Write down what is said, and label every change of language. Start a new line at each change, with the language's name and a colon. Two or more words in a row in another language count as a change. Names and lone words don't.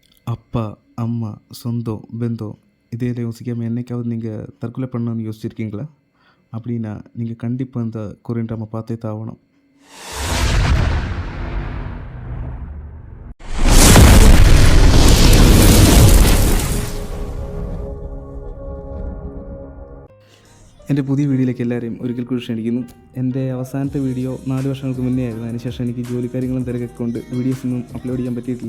Tamil: அப்பா, அம்மா, சொந்தம், பந்தம் இதையெல்லாம் யோசிக்காம என்னைக்காவது நீங்கள் தற்கொலை பண்ணணும்னு யோசிச்சிருக்கீங்களா? அப்படின்னா நீங்கள் கண்டிப்பாக இந்த கொரியன் ட்ராமா பார்த்தே தான் ஆகணும்.
Malayalam: എൻ്റെ പുതിയ വീഡിയോയിലേക്ക് എല്ലാവരെയും ഒരിക്കൽ കൂടി ക്ഷണിക്കുന്നു. എൻ്റെ അവസാനത്തെ വീഡിയോ 4 വർഷങ്ങൾക്ക് മുന്നേ ആയിരുന്നു. അതിനുശേഷം എനിക്ക് ജോലിക്കാര്യങ്ങളും തിരക്കൊക്കെ കൊണ്ട് വീഡിയോസൊന്നും അപ്ലോഡ് ചെയ്യാൻ പറ്റിയിട്ടില്ല.